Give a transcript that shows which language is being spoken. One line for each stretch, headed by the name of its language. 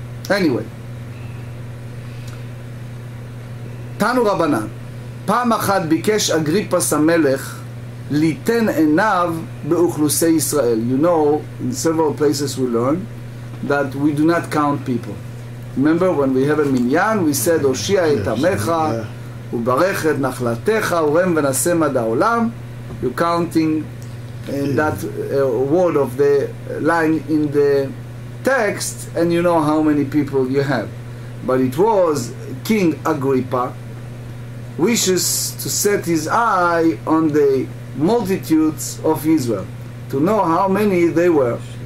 Hebrew: Anyway, תנו רבנן, פעם אחת ביקש אגריפס המלך ליתן עיניו באוכלוסי ישראל.
English: In several places we learn that we do not count people. Remember when we have a minyan, we said,
Hebrew: הושיע את עמך וברך את נחלתך ורם ונשא מד העולם.
English: You're counting in that word of the line in the text, and you know how many people you have. But it was King Agrippa wishes to set his eye on the multitudes of Israel, to know how many they were.